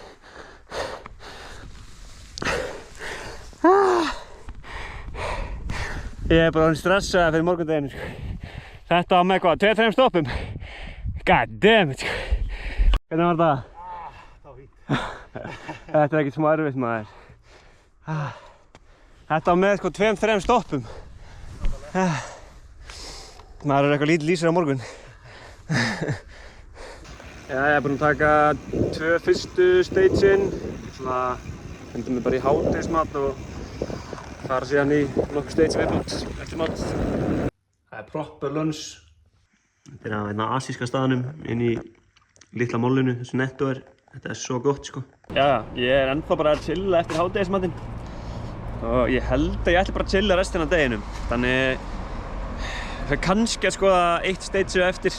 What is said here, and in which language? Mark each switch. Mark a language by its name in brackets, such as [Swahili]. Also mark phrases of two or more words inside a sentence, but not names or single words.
[Icelandic] Ég er bara orðinn stressaður fyrir morgundaginn. Þetta var með hvað, 2-3 stoppum. [English] God damn it. [Icelandic] Hvernig var það? Það var fínt. Þetta er ekkert smá erfitt, maður. Þetta var með sko 2-3 stoppum. Maður er eitthvað lítið lýsir á morgun. Já, ég er búinn að taka 2 fyrstu stagein. Svona hendum við bara í hádegismat og fara síðan í nokkur stage viðbútt eftir mat. Það er [English] proper lunch. [Icelandic] Þetta er á hérna asíska staðnum inn í litla mollinu, þessu Netto er. Þetta er svo gott sko. Já, ég er ennþá bara að chilla eftir hádegismatinn. Og ég held að ég ætli bara að chilla restina af deginum. Þannig ég fer kannski að skoða 1 stage eftir.